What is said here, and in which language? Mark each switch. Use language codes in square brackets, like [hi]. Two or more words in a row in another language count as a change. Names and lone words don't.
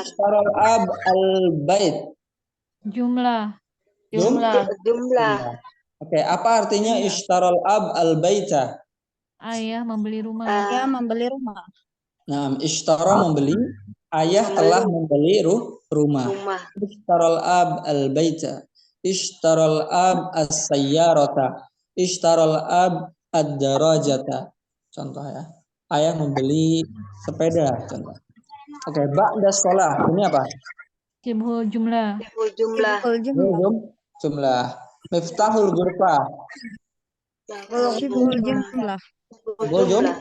[ar] اشترى الأبُ البيتَ. [id] Jumlah. Jumlah. Oke, apa artinya [ar] اشترى الأبُ البيتَ? [id] Ayah membeli rumah. Dia membeli rumah. Nah, ishtara membeli, ayah telah membeli rumah. [ar] اشترى الأبُ البيتَ، اشترى الأبُ السيارةَ، اشترى الأبُ الدراجةَ. [id] Contoh ya. Ayah membeli sepeda, contoh. Oke, [ar] بعد الصلاة. [id] Ini apa? [ar] شبه الجملة. جملة. مفتاح الغرفة. شبه الجملة. Jumlah.